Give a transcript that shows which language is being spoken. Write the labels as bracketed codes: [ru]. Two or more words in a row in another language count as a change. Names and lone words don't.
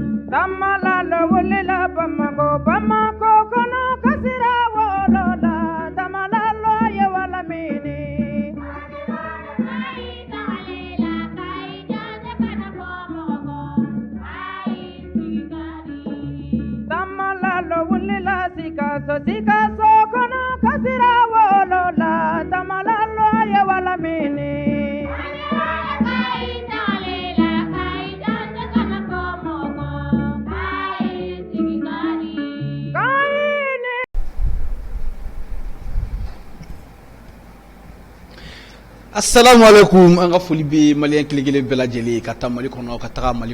[bm] Tamala lo wulela Bamako kono kasira wolola tamala lo ye wala mini tamala lo wulela sika so kono kasira wolola tamala lo ye wala mini [ar] السلام عليكم [bm] an ka foli bɛ maliyɛn kelen-kelen bɛɛ lajɛlen ka taa Mali kɔnɔ ka taga Mali